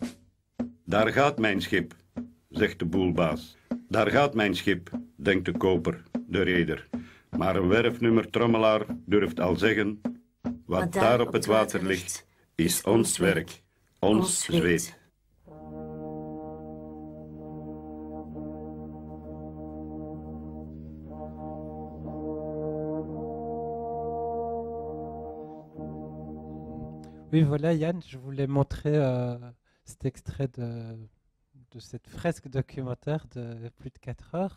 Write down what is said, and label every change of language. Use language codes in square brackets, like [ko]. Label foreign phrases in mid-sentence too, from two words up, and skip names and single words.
[nl] Daar gaat mijn schip, zegt de boelbaas. Daar gaat mijn schip, denkt de koper, de reder. Maar een werfnummer-trommelaar durft al zeggen: wat daar op het water ligt, is ons werk, ons zweet. [fr] Oui, voilà Yann, je voulais montrer cet extrait de cette fresque documentaire de plus de 4 heures.